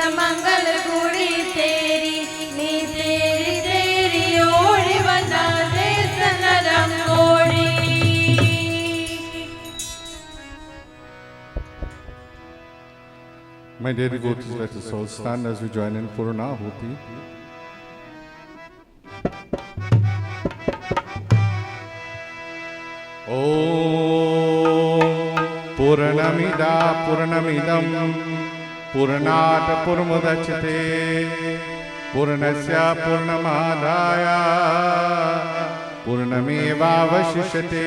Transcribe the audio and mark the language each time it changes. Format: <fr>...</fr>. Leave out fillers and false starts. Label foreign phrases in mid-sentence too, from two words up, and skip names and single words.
<en>मंगल कुड़ी तेरी नी तेरी तेरी ओड़ी वना देश नरंगोड़ी। My dear devotees, let us all stand as we join in Puranahuti.</en> <sa>ॐ पूर्णमदः पूर्णमिदं पूर्णात्पूर्णमुदच्यते पूर्णस्य पूर्णमादाय पूर्णमेवावशिष्यते.</sa>